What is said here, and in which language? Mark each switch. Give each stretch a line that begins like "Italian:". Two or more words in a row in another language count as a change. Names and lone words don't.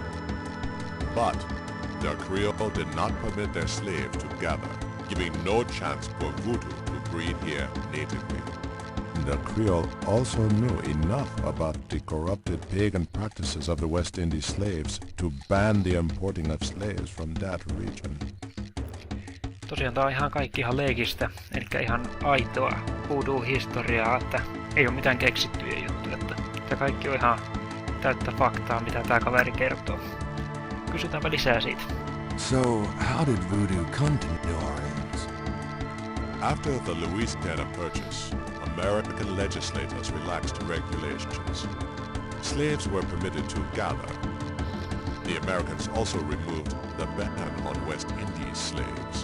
English: But the Creole did not permit their slaves to gather, giving no chance for voodoo to breed here natively. The Creole also knew enough about the corrupted pagan practices of the West Indies slaves to ban the importing of slaves from that region.
Finnish: Tosiaan tää on ihan kaikki ihan leikistä, eli ihan aitoa voodoo-historiaa, että ei ole mitään keksittyjä juttuja, että tää kaikki on ihan täyttä faktaa, mitä tää kaveri kertoo. Kysytäänpä lisää siitä.
English: So, how did voodoo come to New Orleans? After the Louisiana Purchase, American legislators relaxed regulations. Slaves were permitted to gather. The Americans also removed the ban on West Indies slaves.